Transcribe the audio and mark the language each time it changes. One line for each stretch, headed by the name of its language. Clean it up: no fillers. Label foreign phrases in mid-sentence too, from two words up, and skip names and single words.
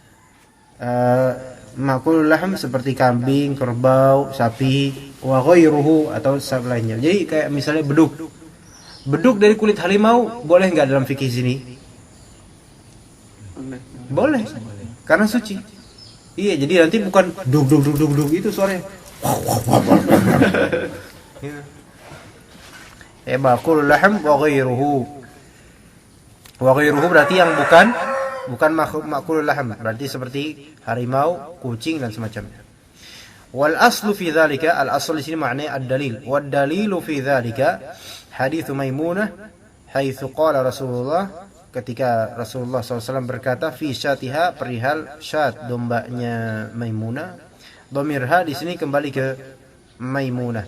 Arabic: مأكول اللحم
Indonesian: seperti kambing, kerbau, sapi,
Arabic: وغيره
Indonesian: atau lainnya. Jadi kayak misalnya beduk dari kulit harimau boleh nggak dalam fikih sini? Boleh, karena suci. Iya, jadi nanti bukan duk itu suaranya.
Arabic: مأكول اللحم وغيره. وغيره
Indonesian: berarti yang bukan
Arabic: مأكول اللحم,
Indonesian: berarti seperti harimau, kucing dan semacamnya.
Arabic: والأصل في ذلك، الأصل
Indonesian: di sini maknanya
Arabic: ad-dalil. والدليل في ذلك حديث ميمونة حيث قال رسول الله,
Indonesian: ketika Rasulullah SAW berkata
Arabic: في شاتها,
Indonesian: perihal syat dombanya Maimunah. Dhamirha di sini kembali ke Maimunah.